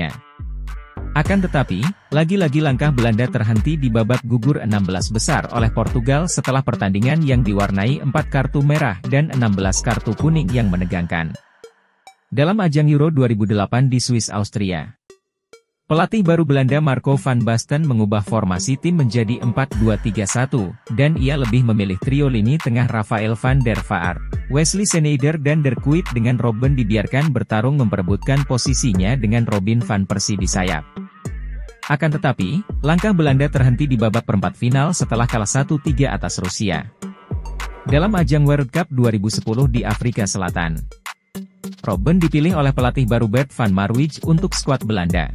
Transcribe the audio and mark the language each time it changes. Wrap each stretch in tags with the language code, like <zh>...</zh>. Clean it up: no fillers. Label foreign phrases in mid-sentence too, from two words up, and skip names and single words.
<id>Akan tetapi, lagi-lagi langkah Belanda terhenti di babak gugur 16 besar oleh Portugal setelah pertandingan yang diwarnai 4 kartu merah dan 16 kartu kuning yang menegangkan. Dalam ajang Euro 2008 di Swiss Austria, pelatih baru Belanda Marco van Basten mengubah formasi tim menjadi 4-2-3-1, dan ia lebih memilih trio lini tengah Rafael van der Vaart, Wesley Sneijder dan De Kuyt, dengan Robben dibiarkan bertarung memperebutkan posisinya dengan Robin van Persie di sayap. Akan tetapi, langkah Belanda terhenti di babak perempat final setelah kalah 1-3 atas Rusia dalam ajang World Cup 2010 di Afrika Selatan. Robben dipilih oleh pelatih baru Bert van Marwijk untuk skuad Belanda.</id>